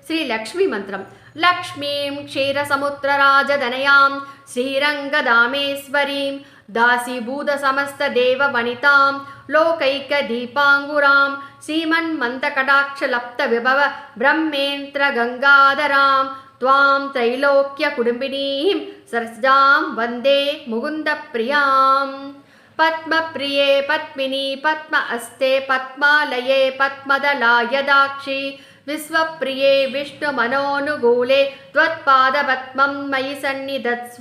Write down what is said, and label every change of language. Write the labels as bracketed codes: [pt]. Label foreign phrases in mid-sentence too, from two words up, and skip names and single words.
[sa] श्री लक्ष्मी मन्त्रम्. लक्ष्मीं क्षीरसमुद्रराजतनयां श्रीरङ्गधामेश्वरीं दासीभूत समस्त देव वनितां लोकैक दीपाङ्कुरां श्रीमन्मन्द कटाक्ष लब्ध विभव ब्रह्मेन्द्र गङ्गाधरां त्वां त्रैलोक्य कुडुम्बिनीं सरसां वन्दे मुकुन्द प्रियां पद्मप्रिये पद्मिनी पद्म अस्ते पद्मालये पद्मदलायदाक्षी विश्वप्रिये विष्णुमनोनुकूले त्वत्पादपद्मं मयि सन्निधत्स्व.